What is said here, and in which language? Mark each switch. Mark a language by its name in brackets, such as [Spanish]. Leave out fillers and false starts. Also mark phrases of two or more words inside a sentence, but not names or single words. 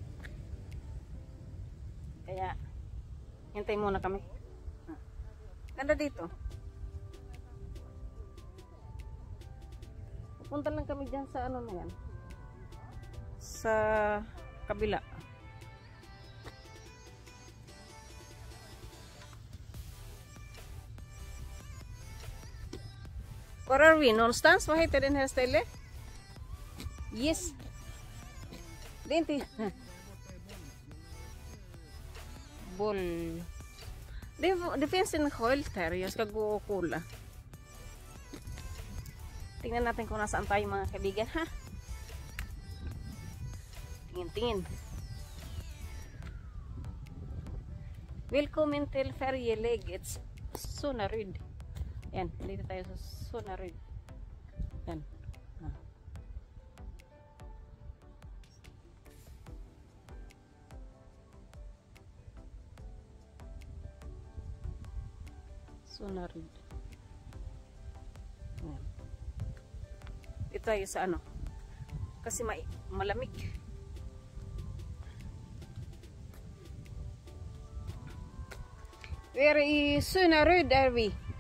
[Filipino] Kaya, hintay muna kami. Ganda dito. Pupunta lang kami dyan sa ano na yan. Sa kabila. [English] Where are we? [Swedish] Någonstans? Vad heter den här stället? Yes. Det är inte... Boll. Det finns en sköld här. Jag ska gå och kolla. [Filipino] Tingnan natin kung nasaan tayo mga kaibigan, ha? Tingin. [Swedish] Välkommen till färjeläget Sonaryd. [Filipino] Yan, dito tayo sa Sonaryd. Yan. Sonaryd. Yan. Dito tayo sa ano. Kasi malamig. [English] Where is Sonaryd are we?